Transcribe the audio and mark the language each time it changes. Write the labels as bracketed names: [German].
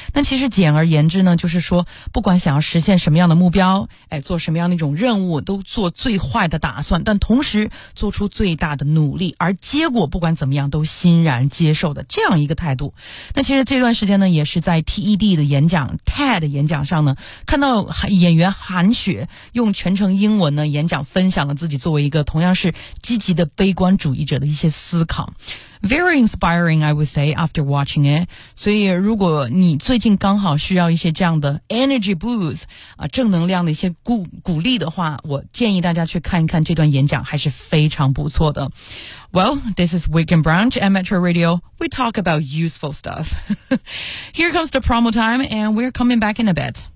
[Chinese] 那其实简而言之呢，就是说不管想要实现什么样的目标，做什么样的一种任务，都做最坏的打算，但同时做出最大的努力，而结果不管怎么样都欣然接受的这样一个态度。那其实这段时间呢也是在 TED 的演讲 TED 演讲上呢，看到演员韩雪用全程英文呢演讲，分享了自己作为一个同样是积极的悲观主义者的一些思考。 [English] Very inspiring, I would say, after watching it. [Chinese] 所以如果你最近刚好需要一些这样的 [English] energy boost, [Chinese] 正能量的一些鼓励的话，我建议大家去看一看这段演讲，还是非常不错的。 [English] Well, this is Weekend Brunch at Metro Radio. We talk about useful stuff. Here comes the promo time, and we're coming back in a bit.